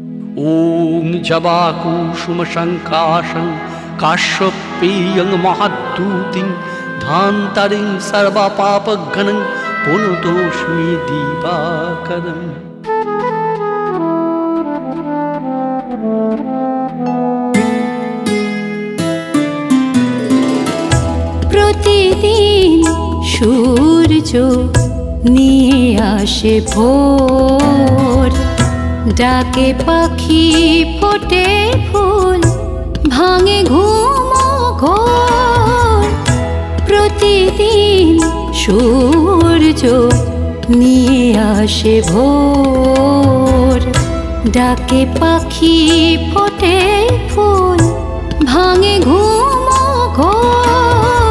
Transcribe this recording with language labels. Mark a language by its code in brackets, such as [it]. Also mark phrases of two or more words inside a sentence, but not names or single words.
[sa] ॐ जवाकुसुमशङ्काशं काश्यपेयं महाद्युतिं धान्तरिं सर्वपापघ्नं पुनतोऽस्मि दिवाकरम्। [bn] প্রতিদিন সূর্য নিয়ে আসে ভোর, ডাকে পাখি ফোটে ফুল, ভাঙে ঘুম ঘোর। প্রতিদিন সূর্য নিয়ে আসে ভোর, ডাকে পাখি ফোটে ফুল, ভাঙে ঘুম ঘোর।